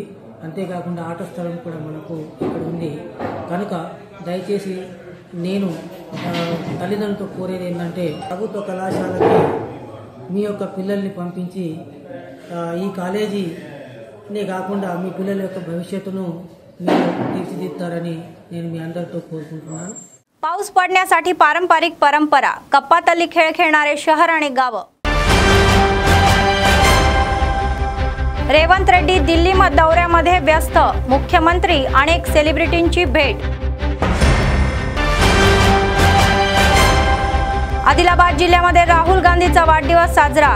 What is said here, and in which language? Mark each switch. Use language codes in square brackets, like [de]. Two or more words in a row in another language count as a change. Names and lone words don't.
[te] అంతేకాకుండా ఆట స్థలం కూడా మనకు ఇక్కడ ఉంది. కనుక దయచేసి నేను తల్లిదండ్రులతో కోరేది ఏంటంటే ప్రభుత్వ కళాశాలకి మీ యొక్క పిల్లల్ని పంపించి ఈ కాలేజీనే కాకుండా మీ పిల్లల యొక్క భవిష్యత్తును మీరు తీర్చిదిద్దారని నేను మీ అందరితో కోరుకుంటున్నాను. [mr] पाऊस पडण्यासाठी पारंपरिक परंपरा, कप्पातली खेळ खेळणारे शहर आणि गावं. रेवंत रेड्डी दिल्ली दौऱ्यामध्ये व्यस्त, मुख्यमंत्री अनेक सेलिब्रिटींची भेट. आदिलाबाद जिल्ह्यामध्ये राहुल गांधीचा वाढदिवस साजरा.